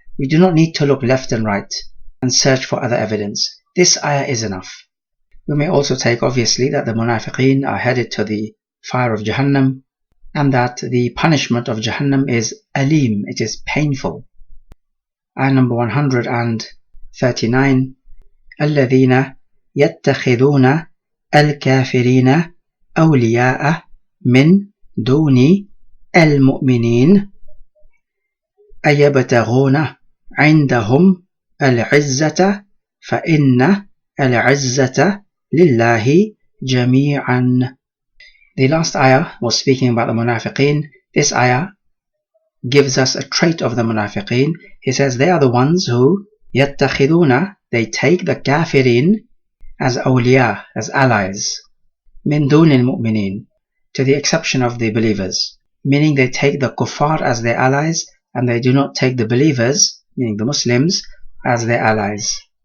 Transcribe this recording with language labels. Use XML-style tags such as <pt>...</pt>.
<en>We do not need to look left and right and search for other evidence. This ayah is enough. We may also take obviously that the munafiqeen are headed to the fire of Jahannam, and that the punishment of Jahannam is alim, it is painful. Ayah number 139.</en> <ar>الذين يتخذون الكافرين أولياء من دون المؤمنين أيبتغون عندهم العزة فإن العزة لله جميعا.</ar> <en>The last ayah was speaking about the munafiqeen. This ayah gives us a trait of the munafiqeen. He says they are the ones who يتخذون, they take the kafirin as awliya, as allies,</en> <ar>min dun al-mu'minin,</ar> <en>to the exception of the believers, meaning they take the kuffar as their allies and they do not take the believers, meaning the Muslims, as their allies.</en>